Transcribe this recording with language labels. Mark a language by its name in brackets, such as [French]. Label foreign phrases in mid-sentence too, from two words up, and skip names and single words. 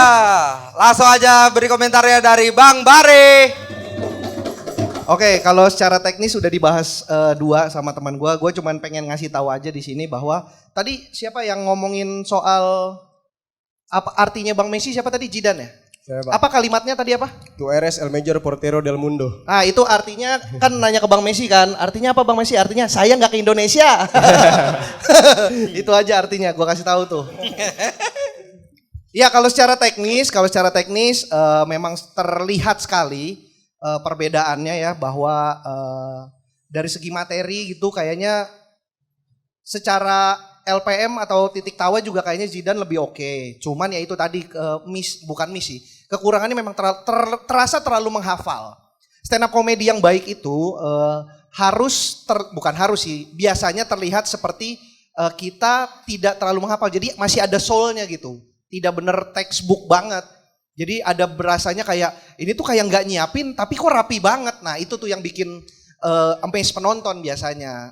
[Indonesian] Langsung aja beri komentarnya dari Bang Bare. Oke, kalau secara teknis sudah dibahas 2 sama teman gue cuman pengen ngasih tahu aja di sini bahwa tadi siapa yang ngomongin soal apa artinya Bang Messi, siapa tadi? Zidane ya? Saya, Bang. Apa kalimatnya tadi apa? [Spanish] Tu eres el mejor portero del mundo. [Indonesian] Ah itu artinya kan nanya ke Bang Messi kan, artinya apa Bang Messi? Artinya saya nggak ke Indonesia. Itu aja artinya, gue kasih tahu tuh. Ya kalau secara teknis memang terlihat sekali perbedaannya ya bahwa dari segi materi gitu kayaknya secara LPM atau titik tawa juga kayaknya Zidane lebih oke. Cuman ya itu tadi bukan misi. Kekurangannya memang terasa terlalu menghafal. [English] Stand up comedy [Indonesian] yang baik itu bukan harus sih, biasanya terlihat seperti kita tidak terlalu menghafal. Jadi masih ada soulnya gitu. Tidak bener textbook banget. Jadi ada berasanya kayak ini tuh kayak nggak nyiapin tapi kok rapi banget. Nah itu tuh yang bikin amaze penonton biasanya.